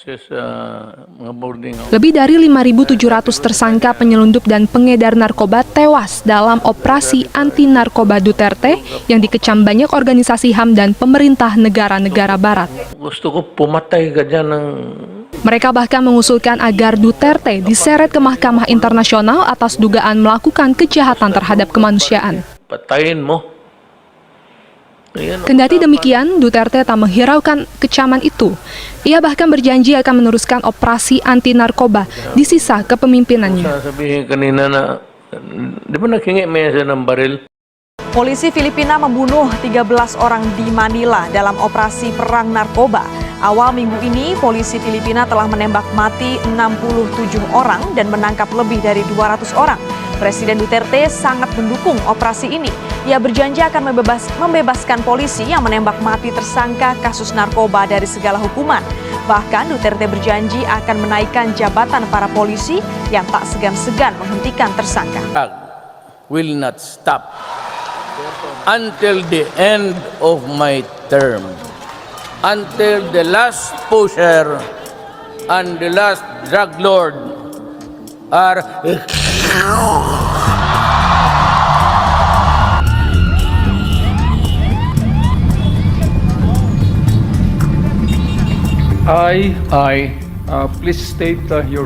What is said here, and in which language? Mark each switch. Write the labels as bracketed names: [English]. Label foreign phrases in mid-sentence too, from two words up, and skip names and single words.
[Indonesian] Lebih dari 5.700 tersangka penyelundup dan pengedar narkoba tewas dalam operasi anti-narkoba Duterte yang dikecam banyak organisasi HAM dan pemerintah negara-negara barat. Mereka bahkan mengusulkan agar Duterte diseret ke Mahkamah Internasional atas dugaan melakukan kejahatan terhadap kemanusiaan. [Filipino] Patayin mo. [Indonesian] Kendati demikian, Duterte tak menghiraukan kecaman itu. Ia bahkan berjanji akan meneruskan operasi anti-narkoba di sisa kepemimpinannya. [Filipino] Sabihin kanina na, di ba naghingi may isa ng baril? [Indonesian] Polisi Filipina membunuh 13 orang di Manila dalam operasi perang narkoba. Awal minggu ini, polisi Filipina telah menembak mati 67 orang dan menangkap lebih dari 200 orang. Presiden Duterte sangat mendukung operasi ini. Ia berjanji akan membebaskan polisi yang menembak mati tersangka kasus narkoba dari segala hukuman. Bahkan Duterte berjanji akan menaikkan jabatan para polisi yang tak segan-segan menghentikan tersangka. [English] Will not stop until the end of my term. Until the last pusher and the last drug lord are Please state your